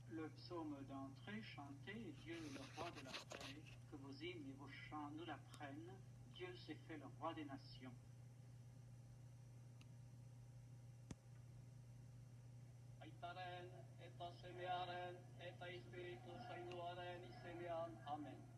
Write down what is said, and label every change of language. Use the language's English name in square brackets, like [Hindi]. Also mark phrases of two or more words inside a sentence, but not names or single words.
[French] psaume d'entrée, chantez, Dieu est le roi de la paix, que vos hymnes et vos chants nous l'apprennent, Dieu s'est fait le roi des nations. [Basque] Aitaren, eta semearen, eta Espiritu Zainuaren izenean, amen.